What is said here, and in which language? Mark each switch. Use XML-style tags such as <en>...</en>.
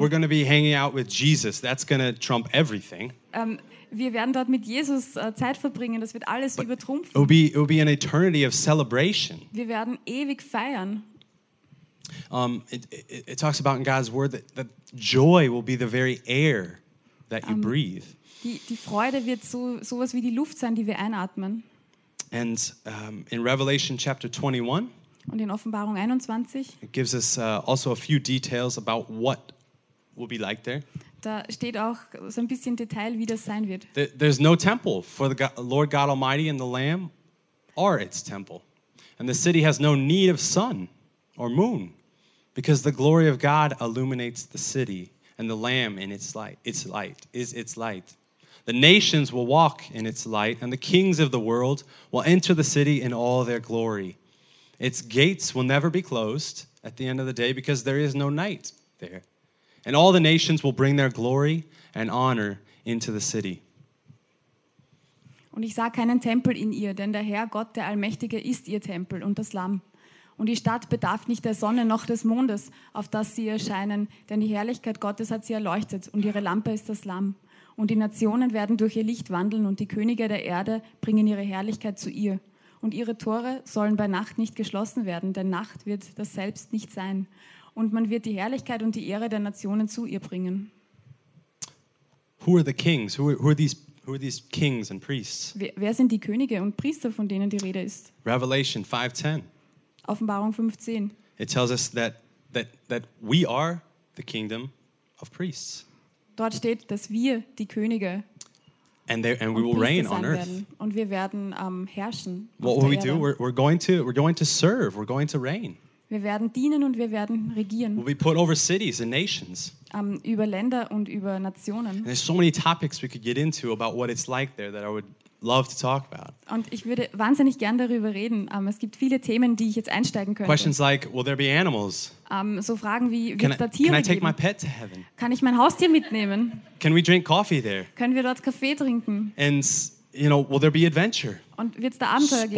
<en>We're gonna be hanging out with Jesus. That's gonna trump everything.</en> <de>Wir werden dort mit Jesus Zeit verbringen. Das wird alles übertrumpfen.</de> <en>It will be an eternity of celebration.</en> <de>Wir werden ewig feiern.</de> <en>It talks about in God's word that joy will be the very air that you breathe.</en> <de>Die Freude wird sowas wie die Luft sein, die wir einatmen.</de> <en>And in Revelation chapter 21.</en> <de>Und in Offenbarung 21.</de> <en>It gives us also a few details about what will be like there.</en> <de>Da steht auch so ein bisschen Detail, wie das sein wird.</de> <en>There's no temple, for the Lord God Almighty and the Lamb are its temple. And the city has no need of sun or moon, because the glory of God illuminates the city, and the Lamb in its light. The nations will walk in its light, and the kings of the world will enter the city in all their glory. Its gates will never be closed at the end of the day, because there is no night there. And all the nations will bring their glory and honor into the city.</en> <de>Und ich sah keinen Tempel in ihr, denn der Herr Gott, der Allmächtige, ist ihr Tempel und das Lamm. Und die Stadt bedarf nicht der Sonne noch des Mondes, auf das sie erscheinen, denn die Herrlichkeit Gottes hat sie erleuchtet und ihre Lampe ist das Lamm. Und die Nationen werden durch ihr Licht wandeln und die Könige der Erde bringen ihre Herrlichkeit zu ihr. Und ihre Tore sollen bei Nacht nicht geschlossen werden, denn Nacht wird das selbst nicht sein. Und man wird die Herrlichkeit und die Ehre der Nationen zu ihr bringen.</de> <en>Who are the kings? Who are these kings and priests?</en> <de>Wer sind die Könige und Priester, von denen die Rede ist?</de> <en>Revelation 5:10.</en> <de>Offenbarung 5:10.</de> <en>It tells us that we are the kingdom of priests.</en> <de>Dort steht, dass wir die Könige</de> <en>and we will reign on earth.</en> <de>Und wir werden herrschen.</de> <en>What will we do? We're going to serve. We're going to reign.</en> <de>Wir werden dienen und wir werden regieren.</de> <en>We'll be put over cities and nations.</en> <de>Über Länder und über Nationen.</de> <en>And there's so many topics we could get into about what it's like there that I would love to talk about.</en> <de>Und ich würde wahnsinnig gern darüber reden. Es gibt viele Themen, die ich jetzt einsteigen könnte.</de> <en>Questions like, will there be animals?</en> <de>So Fragen wie, wird es da Tiere geben?</de> <en>Can I take my pet to heaven?</en> <de>Kann ich mein Haustier mitnehmen?</de> <en>Can we drink coffee there?</en> <de>Können wir dort Kaffee trinken?</de> <en>And, you know, will there be adventure?</en> <de>Und wird es da Abenteuer geben?</de>